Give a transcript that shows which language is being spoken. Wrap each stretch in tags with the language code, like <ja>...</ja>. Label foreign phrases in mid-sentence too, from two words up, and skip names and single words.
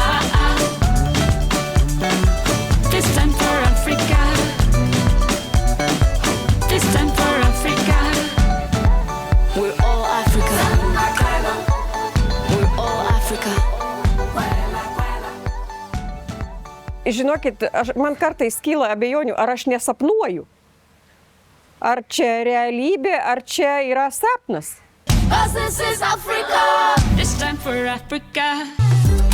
<en>This time for Africa, this time for Africa, we're all Africa, we're all Africa.</en> <lt>Žinokit, man kartais kyla abejonių, ar aš nesapnuoju. Ar čia realybė, ar čia yra sapnas.</lt> <en>'Cause this is Africa. This time for Africa.</en>